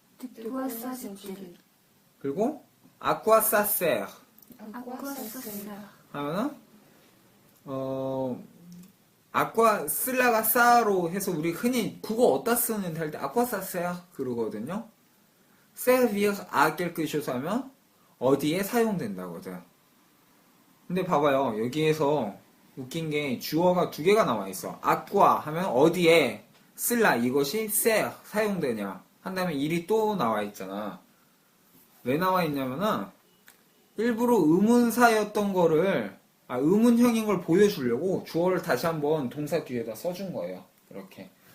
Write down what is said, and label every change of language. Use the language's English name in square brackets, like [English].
[French] De quoi s'agit-il? [Korean] 그리고 아쿠아 사세르 [French] À quoi ça sert? [Korean] 하면은 아쿠아 쓸라가 사로 해서 우리 흔히 국어 어디다 쓰는데 할 때 아쿠아 사세르 그러거든요. [French] servir à quelque chose [Korean] 하면 어디에 사용된다거든. 근데 봐봐요. 여기에서 웃긴 게 주어가 두 개가 나와 있어. 아쿠아 하면 어디에 쓸라 이것이 ser 사용되냐 한 다음에 일이 또 나와 있잖아. 왜 나와 있냐면은 일부러 의문사였던 거를 의문형인 걸 보여주려고 주어를 다시 한번 동사 뒤에다 써준 거예요. 이렇게.